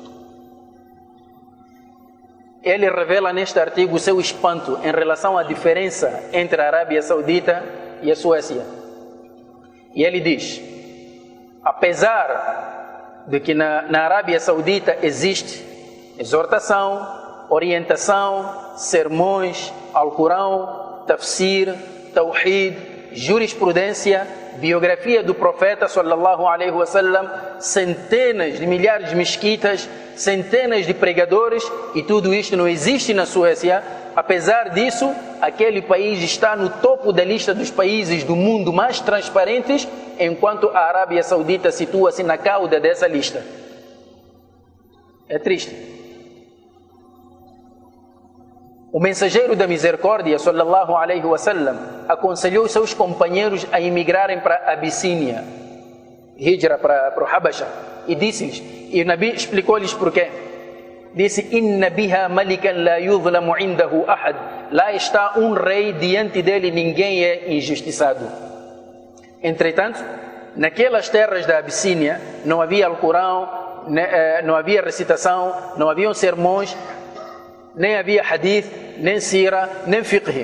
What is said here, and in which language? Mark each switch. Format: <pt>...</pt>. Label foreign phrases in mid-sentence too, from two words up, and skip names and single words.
<pt>Ele revela neste artigo o seu espanto em relação à diferença entre a Arábia Saudita e a Suécia. E ele diz: apesar de que na Arábia Saudita existe exortação, orientação, sermões, Alcorão,</pt> <ar>تفسير، توحيد,</ar> <pt>jurisprudência, biografia do profeta</pt> <ar>صلى الله عليه وسلم,</ar> <pt>centenas de milhares de mesquitas, centenas de pregadores, e tudo isto não existe na Suécia. Apesar disso, aquele país está no topo da lista dos países do mundo mais transparentes, enquanto a Arábia Saudita situa-se na cauda dessa lista. É triste. O mensageiro da misericórdia,</pt> <ar>صلى الله عليه وسلم,</ar> <pt>aconselhou seus companheiros a emigrarem para a Abissínia, hijra para o Habasha, e disse-lhes, e o Nabi explicou-lhes porquê. Disse:</pt> <ar>إن بها ملكا لا يظلم عنده أحد.</ar> <pt>Lá está um rei, diante dele ninguém é injustiçado. Entretanto, naquelas terras da Abissínia não havia Alcorão, não havia recitação, não haviam sermões, nem havia hadith, nem sira, nem fiqh.</pt>